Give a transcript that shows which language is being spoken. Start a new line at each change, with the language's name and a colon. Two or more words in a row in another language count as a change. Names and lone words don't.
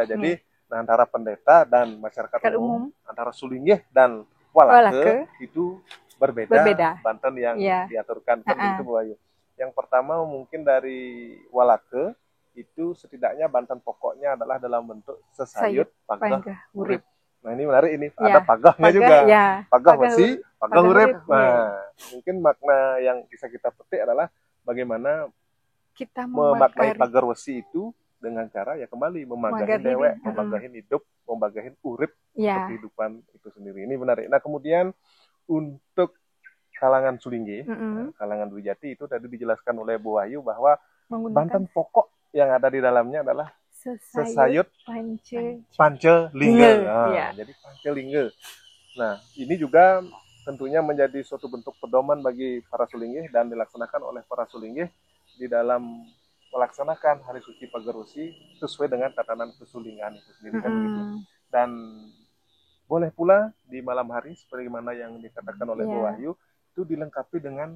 Indonesian: Jadi antara pendeta dan masyarakat umum, antara Sulinggih dan Walake itu berbeda. Banten yang diaturkan kan begitu Bu Wahyu. Yang pertama mungkin dari Walake itu setidaknya banten pokoknya adalah dalam bentuk sesayut pagah urip. Nah, ini menarik ini ada pagahnya juga. Pagah Wesi, pagah urip. Nah, mungkin makna yang bisa kita petik adalah bagaimana Kita memakai membakari. pagar wesi itu dengan cara ya kembali memagahin Memagari diri. dewek, memagahin hidup, memagahin urip untuk Ya. kehidupan itu sendiri. Ini menarik. Nah, kemudian untuk kalangan Sulingge, kalangan Dwijati itu tadi dijelaskan oleh Bu Wahyu bahwa Menggunakan Banten pokok yang ada di dalamnya adalah sesayut sesayut pance. Pancelingge. Nah, Ya. jadi Pancelingge. Nah, ini juga tentunya menjadi suatu bentuk pedoman bagi para Sulingge dan dilaksanakan oleh para Sulingge di dalam melaksanakan Hari Suci Pagar Wesi sesuai dengan tatanan kesulingan itu sendiri kan begitu. Dan boleh pula di malam hari seperti mana yang dikatakan oleh Bu Wahyu itu dilengkapi dengan